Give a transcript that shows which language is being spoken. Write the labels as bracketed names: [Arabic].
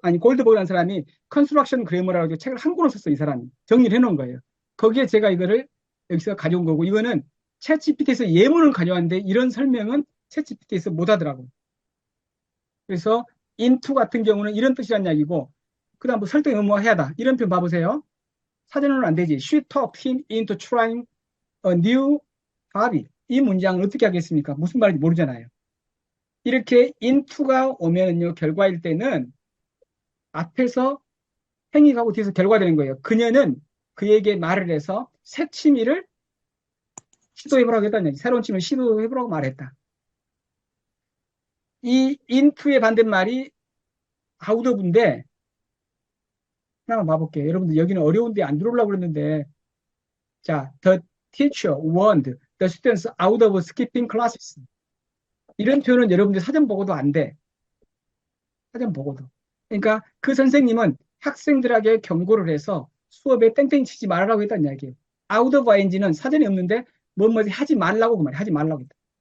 [Korean] 아니 골드버그라는 사람이 컨스트럭션 그래머라고 책을 한 권을 썼어. 이 사람이 정리를 해놓은 거예요. 거기에 제가 이거를 여기서 가져온 거고, 이거는 챗 GPT에서 예문을 가져왔는데 이런 설명은 챗 GPT에서 못 하더라고. 그래서 into 같은 경우는 이런 뜻이란 이야기고, 그 다음 뭐 설득 의무화해야다 이런 표현 봐보세요. 사전으로는 안 되지. [English] She talked him into trying a new hobby. [Korean] 이 문장을 어떻게 하겠습니까? 무슨 말인지 모르잖아요. 이렇게 into가 오면요, 결과일 때는 앞에서 행위가 하고 뒤에서 결과가 되는 거예요. 그녀는 그에게 말을 해서 새 취미를 시도해보라고 했다는 얘기. 새로운 취미를 시도해보라고 말했다. 이 into의 반대말이 out of인데, 하나만 봐볼게요. 여러분들 여기는 어려운데 안 들어오려고 그랬는데, 자, [English] the teacher warned the students out of skipping classes. [Korean] 이런 표현은 여러분들 사전 보고도 안 돼. 사전 보고도. 그러니까 그 선생님은 학생들에게 경고를 해서 수업에 땡땡이 치지 말라고 했다는 이야기예요. out of ing는 사전에 없는데 뭐뭐 하지 말라고, 그 말이야. 하지 말라고 했다.